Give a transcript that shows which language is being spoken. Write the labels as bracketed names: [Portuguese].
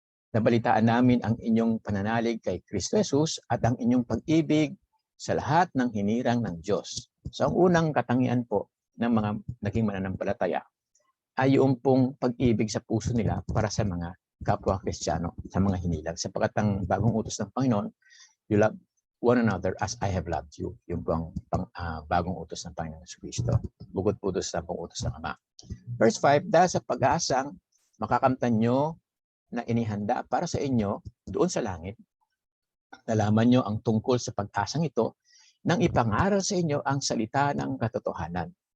[Filipino] Nabalitaan namin ang inyong pananalig kay Kristo Jesus at ang inyong pag-ibig sa lahat ng hinirang ng Diyos. So ang unang katangian po ng mga naging mananampalataya ay yung pong pag-ibig sa puso nila para sa mga kapwa Kristiyano, sa mga hinilang. Sapagkat ang bagong utos ng Panginoon, [English] you love one another as I have loved you. [Filipino] Yung po ang bagong utos ng Panginoon Jesucristo. Bukod po doon sa pang utos ng Ama. Verse 5, dahil sa pag-aasang makakamtan nyo na inihanda para sa inyo doon sa langit, nalaman nyo ang tungkol sa pag-asang ito nang ipangaral sa inyo ang salita ng katotohanan.